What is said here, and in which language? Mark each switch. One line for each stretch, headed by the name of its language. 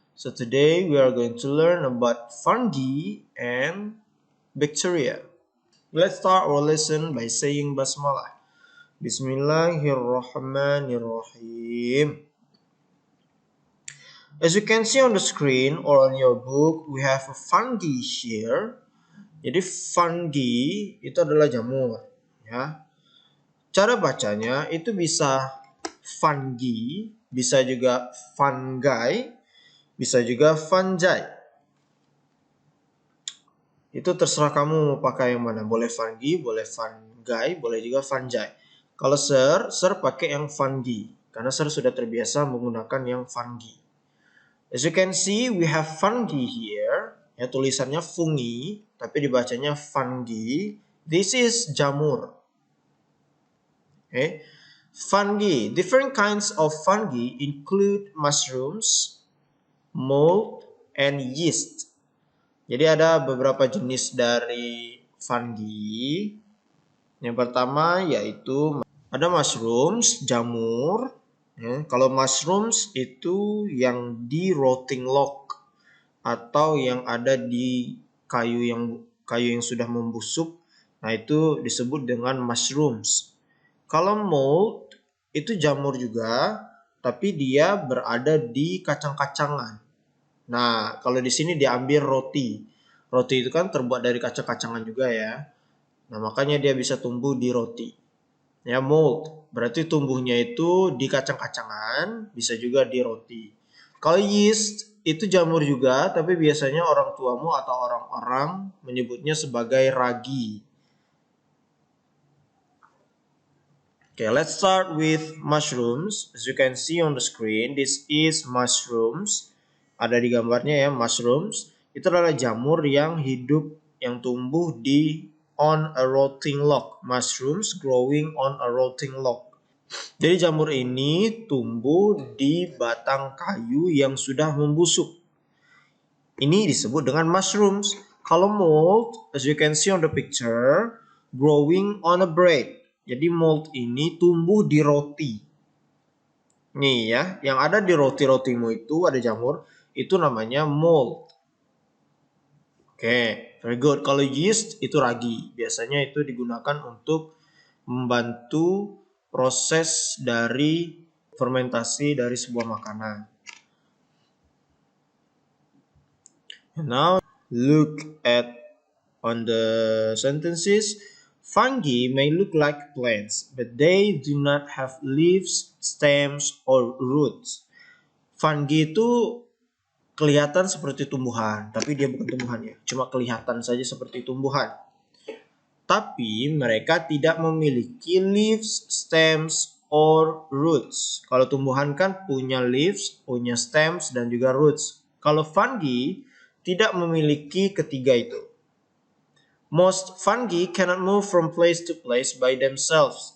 English: So today we are going to learn about fungi and bacteria. Let's start our lesson by saying basmalah.
Arabic: Bismillahirrahmanirrahim.
English: As you can see on the screen or on your book, we have a fungi here.
Indonesian: Jadi fungi itu adalah jamur, ya. Cara bacanya itu bisa fungi, bisa juga fungi, bisa juga fungi. Itu terserah kamu mau pakai yang mana. Boleh fungi, boleh fungi, boleh juga fungi. Kalau sir pakai yang fungi karena sir sudah terbiasa menggunakan yang fungi.
English: As you can see, we have fungi here.
Indonesian: Ya, tulisannya fungi, tapi dibacanya fungi.
English: This is jamur. Okay. Fungi. Different kinds of fungi include mushrooms, mold, and yeast.
Indonesian: Jadi ada beberapa jenis dari fungi. Yang pertama yaitu ada mushrooms, jamur. Ya, kalau mushrooms itu yang di rotting log atau yang ada di kayu yang sudah membusuk. Nah, itu disebut dengan mushrooms. Kalau mold itu jamur juga, tapi dia berada di kacang-kacangan. Nah, kalau di sini diambil roti. Roti itu kan terbuat dari kacang-kacangan juga ya. Nah, makanya dia bisa tumbuh di roti. Ya, mold berarti tumbuhnya itu di kacang-kacangan, bisa juga di roti. Kalau yeast itu jamur juga, tapi biasanya orang tuamu atau orang-orang menyebutnya sebagai ragi.
English: Okay, let's start with mushrooms. As you can see on the screen, this is mushrooms.
Indonesian: Ada di gambarnya ya, mushrooms. Itu adalah jamur yang hidup, yang tumbuh di
English: on a rotting log. Mushrooms growing on a rotting log.
Indonesian: Jadi jamur ini tumbuh di batang kayu yang sudah membusuk. Ini disebut dengan mushrooms. Kalau mold,
English: as you can see on the picture, growing on a bread.
Indonesian: Jadi mold ini tumbuh di roti. Nih ya, yang ada di roti-rotimu itu ada jamur, itu namanya mold. Oke,
English: very good.
Indonesian: Kalau yeast itu ragi. Biasanya itu digunakan untuk membantu proses dari fermentasi dari sebuah makanan.
English: And now look at on the sentences. Fungi may look like plants, but they do not have leaves, stems, or roots.
Indonesian: Fungi itu kelihatan seperti tumbuhan, tapi dia bukan tumbuhan ya. Cuma kelihatan saja seperti tumbuhan. Tapi mereka tidak memiliki
English: leaves, stems, or roots.
Indonesian: Kalau tumbuhan kan punya leaves, punya stems, dan juga roots. Kalau fungi tidak memiliki ketiga itu.
English: Most fungi cannot move from place to place by themselves.